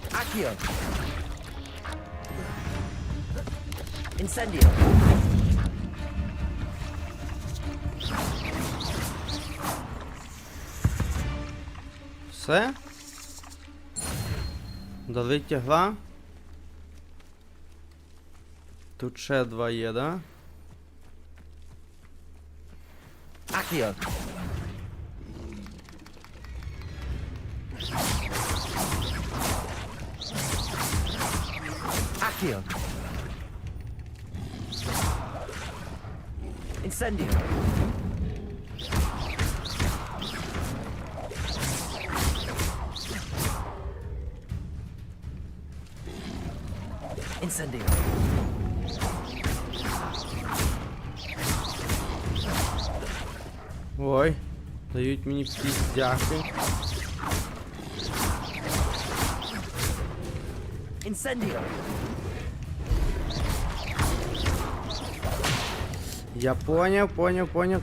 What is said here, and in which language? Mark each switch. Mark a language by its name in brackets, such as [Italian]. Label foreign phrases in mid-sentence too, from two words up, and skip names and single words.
[Ukrainian] Accio. Incendio. Все? Дали тягла. Тут ще два є, да? Accio. Accio. Incendio. Incendio. Ой, дають мені піздяки. Incendio. Я поняв.